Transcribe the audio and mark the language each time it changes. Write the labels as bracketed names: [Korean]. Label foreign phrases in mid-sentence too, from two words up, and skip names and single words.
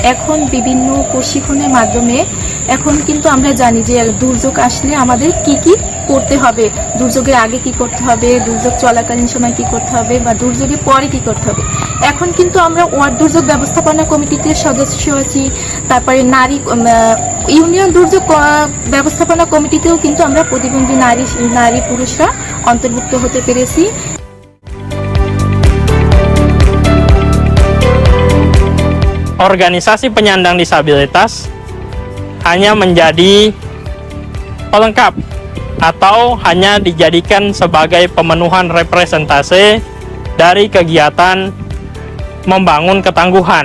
[Bangla] এখন বিভিন্ন প্রশিক্ষণের মাধ্যমে এখন কিন্তু আমরা জানি যে দুর্যোগ আসলে আমাদের কি কি করতে হবে, দুর্যোগের আগে কি করতে হবে, দুর্যোগ চলাকালীন সময় কি করতে হবে বা দুর্যোগের পরে কি করতে হবে। এখন কিন্তু আমরা ওয়ার্ড দুর্যোগ ব্যবস্থাপনা কমিটিতে সদস্য আছি, তারপরে ইউনিয়ন দুর্যোগ ব্যবস্থাপনা কমিটিতেও কিন্তু আমরা প্রতিবন্ধী নারী পুরুষরা অন্তর্ভুক্ত হতে পেরেছি। [Indonesian] Organisasi penyandang disabilitas hanya menjadi pelengkap atau hanya dijadikan sebagai pemenuhan representase dari kegiatan membangun ketangguhan.